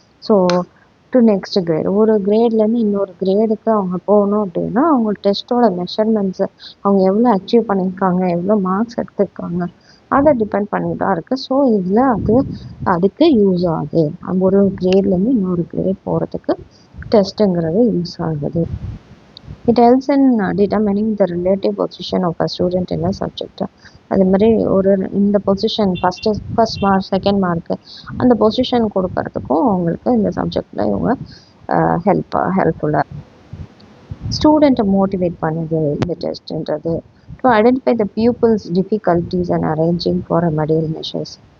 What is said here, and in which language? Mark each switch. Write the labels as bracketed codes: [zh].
[ta] So to next great, ஒரு கிரேட்லேருந்து இன்னொரு கிரேடுக்கு அவங்க போகணும் அப்படின்னா அவங்க டெஸ்ட்டோட மெஷர்மெண்ட்ஸு, அவங்க எவ்வளோ அச்சீவ் பண்ணியிருக்காங்க, எவ்வளோ மார்க்ஸ் எடுத்திருக்காங்க, அதை டிபெண்ட் பண்ணி தான் இருக்குது. ஸோ இதில் அதுக்கு யூஸ் ஆகுது. ஒரு கிரேட்லேருந்து இன்னொரு கிரேட் போகிறதுக்கு டெஸ்ட்டுங்கிறது யூஸ் ஆகுது. [en] It helps in determining the relative position of a student in a subject. [ta] அது மாதிரி ஒரு இந்த position first mark, second mark, அந்த பொசிஷன் கொடுக்கறதுக்கும் அவங்களுக்கு இந்த சப்ஜெக்டில் இவங்க ஹெல்ப்ஃபுல்லாக ஸ்டூடெண்ட்டை மோட்டிவேட் பண்ணுது இந்த டெஸ்ட்ன்றது. [en] To identify the pupils difficulties and arranging for remedial measures.